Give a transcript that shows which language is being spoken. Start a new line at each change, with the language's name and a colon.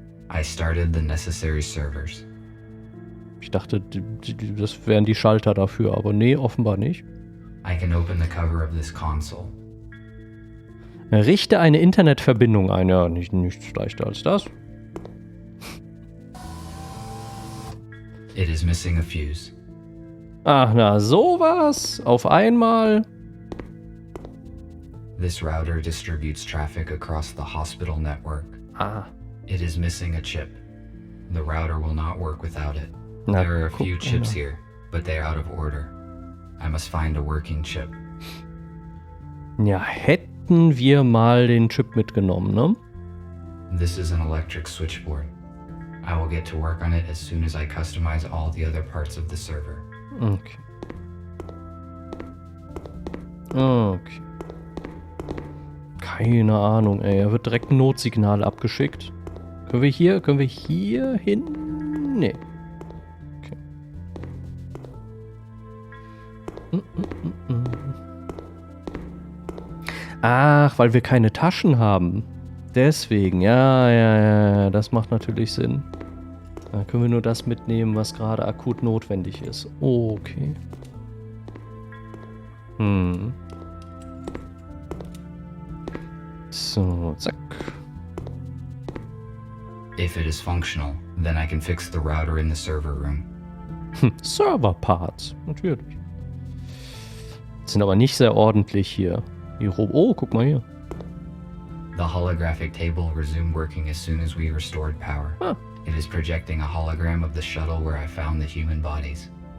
English: I started the necessary servers.
German: Ich dachte, das wären die Schalter dafür, aber nee, offenbar nicht.
English: I can open the cover of this console.
German: Richte eine Internetverbindung ein. Ja, nichts leichter als das.
English: It is missing a fuse.
German: Ach, na, sowas. Auf einmal.
English: This router distributes traffic across the hospital network. Ah. It is missing a chip. The router will not work without it.
German: Na,
English: There are a few
German: guck
English: chips
German: mal.
English: here, but they are out of order. I must find a working chip.
German: Ja, hätten wir mal den Chip mitgenommen, ne?
English: This is an electric switchboard. I will get to work on it as soon as I customize all the other parts of the server. Okay.
German: Okay. Keine Ahnung, ey. Er wird direkt ein Notsignal abgeschickt. Können wir hier hin? Nee. Okay. Ach, weil wir keine Taschen haben. Deswegen, ja, das macht natürlich Sinn. Da können wir nur das mitnehmen, was gerade akut notwendig ist. Okay. So, zack.
English: If it is functional, then I can fix the router in the server room.
German: Server-Parts, natürlich. Sind aber nicht sehr ordentlich hier. Oh, guck mal hier.
English: The holographic table resumed working as soon as we restored power. Ah. It is projecting a hologram of the shuttle where I found the human bodies.